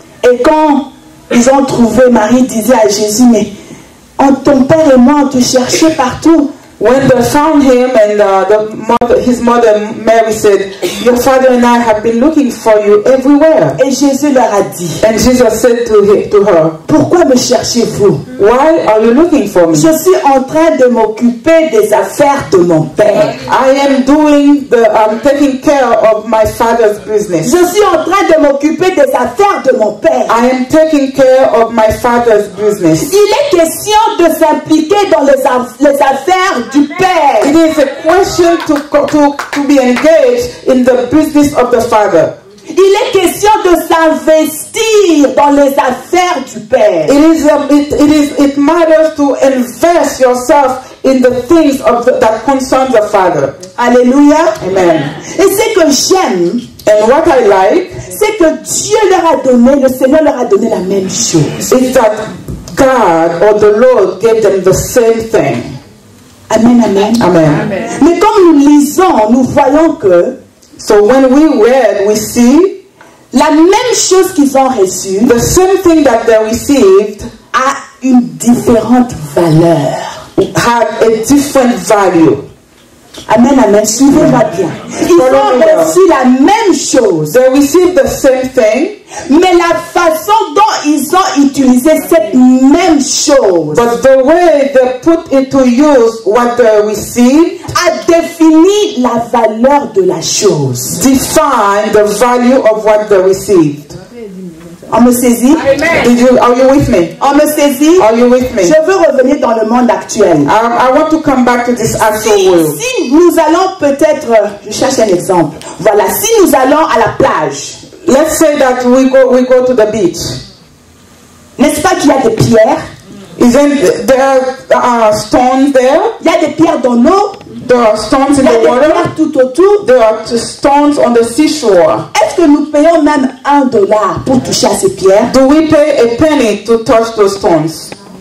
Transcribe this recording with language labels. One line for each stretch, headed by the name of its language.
French: Et quand ils ont trouvé, Marie disait à Jésus, mais ton père et moi, on te cherchait partout.
English: When they found Him and His mother Mary said, your father and I have been looking for you everywhere.
French: Et Jésus leur a dit,
English: and Jesus said to her,
French: pourquoi me cherchez-vous?
English: Why are you looking for me?
French: Je suis en train de m'occuper des affaires de mon père.
English: I am taking care of my father's business.
French: Je suis en train de m'occuper des affaires de mon père.
English: I am taking care of my father's business.
French: Il est question de s'impliquer dans les affaires du Père.
English: It is a question to be engaged in the business of the Father.
French: Il est question de s'investir dans les affaires du Père.
English: It matters to invest yourself in the things that concern the Father. Alléluia. Amen.
French: Et ce que j'aime,
English: and what I like,
French: c'est que Dieu leur a donné, le Seigneur leur a donné la même chose.
English: Is that God or the Lord gave them the same thing. Amen, amen. Amen. Amen.
French: Mais comme nous lisons, nous voyons que
English: so when we read, we see
French: la même chose qu'ils ont reçue,
English: the same thing that they received,
French: a une différente valeur.
English: Had a different value.
French: Amen, amen. Suivez-moi bien. Ils ont reçu la même chose.
English: They received the same thing.
French: Mais la façon dont ils ont utilisé cette même chose,
English: but the way they put into use what they received,
French: a défini la valeur de la chose.
English: Define the value of what they received.
French: On me saisit?
English: Are you with me?
French: On me saisit?
English: Are you with me?
French: Je veux revenir dans le monde actuel.
English: I want to come back to this actual world.
French: Si nous allons peut-être, je cherche un exemple. Voilà, si nous allons à la plage.
English: Let's say that we go to the beach.
French: N'est-ce pas qu'il y a des pierres?
English: Isn't there stones there?
French: Il y a des pierres dans l'eau.
English: There are stones in the water.
French: Il y a des pierres tout autour.
English: There are stones on the seashore.
French: Est-ce que nous payons même $1 pour toucher à ces pierres?
English: Do we pay a penny to touch those stones?